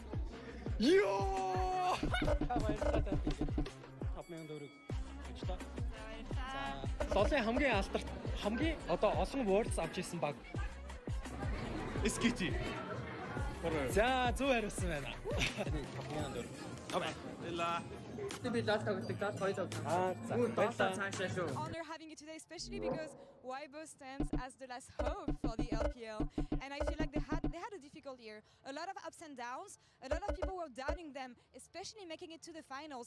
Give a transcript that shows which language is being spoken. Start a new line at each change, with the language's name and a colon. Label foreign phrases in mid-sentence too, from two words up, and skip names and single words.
Mongolian: Ёо! $5,000 гэж та. За. Лолын хамгийн одоо олон words авч ирсэн баг. Скити. За зөв хариулсан байна. $5,000. Эла.
English: Honor having you today, especially because Weibo stands as the last hope for the LPL, and I feel like they had a difficult year. A lot of ups and downs. A lot of people were doubting them, especially making it to the finals.